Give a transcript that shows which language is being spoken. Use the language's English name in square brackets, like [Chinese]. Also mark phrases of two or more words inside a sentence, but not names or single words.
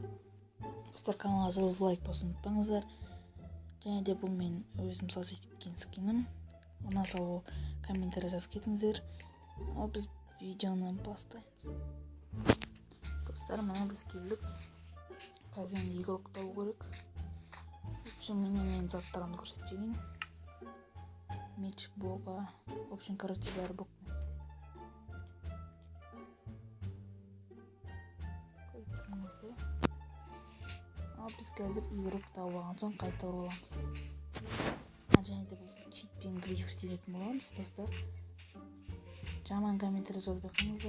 [Kazakh] Достар, каналға жазылып лайк басуды ұмытпаңыздар. Және де бұл мен өзім салып кеткен скинім. Онан сол комментарий жазып кетіңіздер. Ал біз видеоны бастаймыз. Достар, мына біз келдік. Қазір игрок табу керек. [Russian] В общем, [Kazakh] мен заттарымды көрсетейін. [Russian] Меч бога. В общем, [Kazakh] короче, бәрі бог. Ал біз қазір игрок тауып алған соң қайта ораламыз. Және де бұл читпен гриф ертетін боламыз, достар. Жаман комментарий жазбай қойыңыздар.